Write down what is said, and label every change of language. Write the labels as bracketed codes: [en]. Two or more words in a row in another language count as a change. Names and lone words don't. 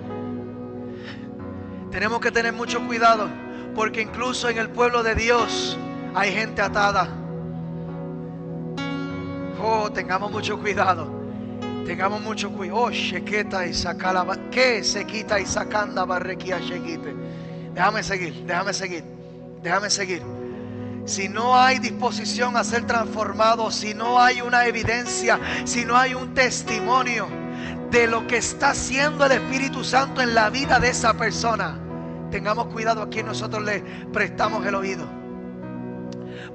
[es] Tenemos que tener mucho cuidado, porque incluso en el pueblo de Dios hay gente atada. Tengamos mucho cuidado. Tengamos mucho cuidado. Shequeta y sacala. ¿Qué se quita y sacanda barrequía shequite? Déjame seguir. Si no hay disposición a ser transformado, si no hay una evidencia, si no hay un testimonio de lo que está haciendo el Espíritu Santo en la vida de esa persona, tengamos cuidado a quien nosotros le prestamos el oído.